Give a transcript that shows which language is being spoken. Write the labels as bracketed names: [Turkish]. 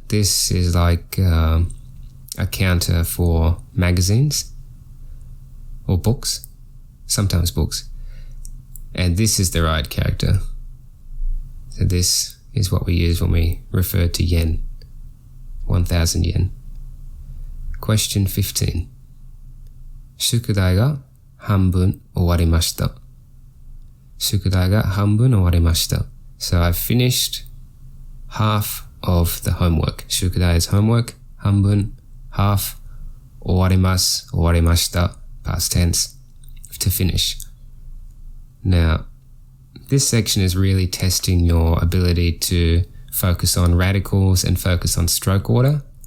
[English] This is like a counter for magazines or books, sometimes books. And this is the right character. So this is what we use when we refer to yen, 1,000 yen. Question 15. [Japanese] 宿題が半分終わりました。宿題が半分終わりました。 [English] So I've finished half of the homework. 宿題 is homework. 半分, half. [Japanese] 終わります。終わりました。 [English] Past tense. To finish. Now, this section is really testing your ability to focus on radicals and focus on stroke order.